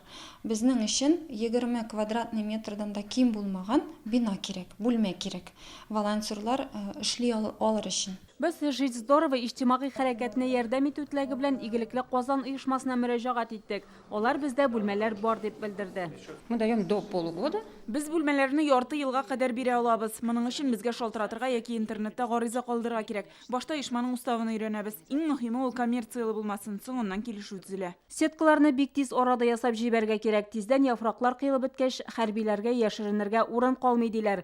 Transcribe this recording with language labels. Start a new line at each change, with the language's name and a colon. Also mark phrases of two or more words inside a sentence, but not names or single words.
Tatar: Безнең өчен 20 квадратный метрдан да ким булмаган бина кирәк, бүлмә кирәк. Волонтерлар эшли алыр өчен. Без Жизнь здорова иҗтимагый хәрәкәтенә ярдәм итү теләге белән Игелекле Казан оешмасына мөрәҗәгать иттек. Алар бездә бүлмәләр бар дип белдерде.
Russian: Мы даем до полугода.
Tatar: Без бүлмәләрне ярты елга кадәр бирә алабыз. Моның өчен безгә шалтыратырга яки интернетта гариза калдырырга кирәк. Башта оешманың уставын өйрәнәбез. Иң мөһиме ул коммерцияле булмасын, соңыннан килешү төзелә. Сеткаларны бик тиз арада ясап җибәргә кирәк. Тиздән яфраклар кыйлып беткәч, хәрбиләргә яшеренергә урын калмый диләр.